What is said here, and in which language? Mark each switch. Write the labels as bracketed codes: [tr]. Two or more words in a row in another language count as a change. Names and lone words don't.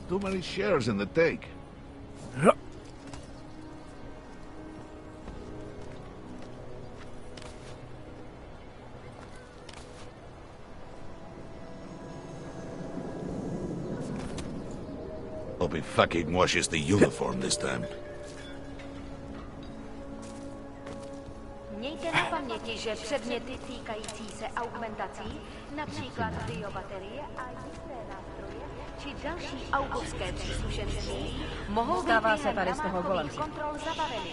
[en] Too many shares in the take. Hope he fucking washes the uniform this time. [cs] Mějte na paměti, že předměty týkající se augmentací, například biobaterie a jiné nástroje, či další augovské příslušenství, mohou být během namátkových kontrol zabaveny.